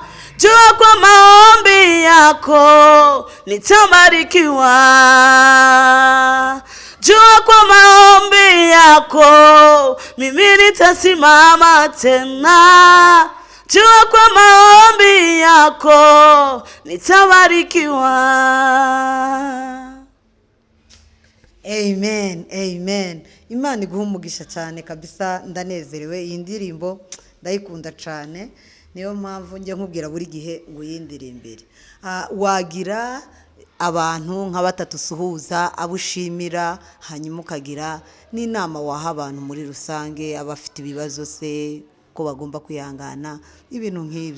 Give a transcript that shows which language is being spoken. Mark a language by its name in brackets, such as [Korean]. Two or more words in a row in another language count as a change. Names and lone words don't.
[Swahili] Jua kwa maombi yako nitabarikiwa. Jua kwa maombi yako mimi nitasimama tena. Jua kwa maombi yako nitabarikiwa. Amen, amen. [Kinyarwanda] Imana iguha umugisha cyane kabisa, ndanezerewe. Iyi ndirimbo ndayikunda cyane, niyo mpamvu njye nkubwira buri gihe ngo yindirimbire. Wagira abantu nka batatu suhuza abushimira, hanyuma ukagira n'inama waha abantu muri rusange abafite ibibazo se ko bagomba kwihangana, ibintu nk'ibyo.